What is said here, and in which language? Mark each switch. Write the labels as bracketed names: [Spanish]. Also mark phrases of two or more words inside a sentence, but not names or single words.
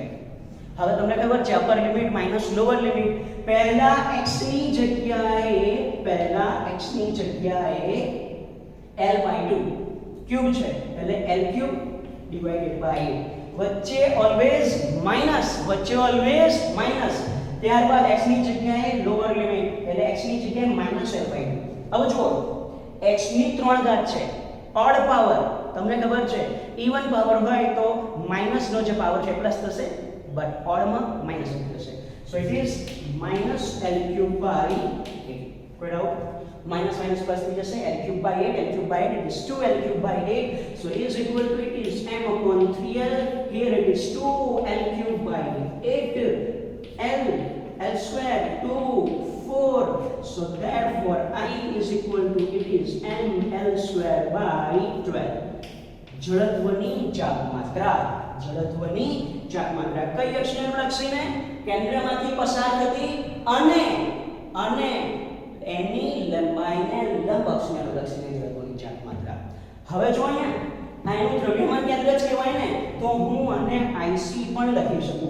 [Gujarati] હવે તમને ખબર છે [English] upper limit minus lower limit [Gujarati] પહેલા x ની જગ્યાએ l/2 ક્યુબ છે એટલે l³ [English] divided by [Gujarati] 8 વચ્ચે [English] always minus [Gujarati] ત્યારબાદ x ની જગ્યાએ [English] lower limit [Gujarati] એટલે x ની જગ્યાએ -l/2. હવે જુઓ x ની 3 ઘાત છે [English] odd power [Gujarati] તમને ખબર છે [English] even power [Gujarati] હોય તો માઈનસ નો જે પાવર છે પ્લસ થશે [English] but odd માં minus થશે so it is -l³ by 8 right out minus plus [Gujarati] થઈ જશે [English] l³ by 8 it is 2l³ by 8 so is equal to it is m/3l here it is 2l³ by 8 l square 2 4 so therefore I is equal to it is ml square by 12 [Gujarati] જડત્વની ચાપમાત્રા કઈ અક્ષને અનુલક્ષીને કેન્દ્રમાંથી પસાર થતી અને એની લંબાઈને લંબ અક્ષને અનુલક્ષીને જડત્વની ચાપમાત્રા. હવે જો અહીંયા આ એનું દ્રવ્યમાન કેન્દ્ર જ કહેવાય ને તો હું આને IC પણ લખી શકું.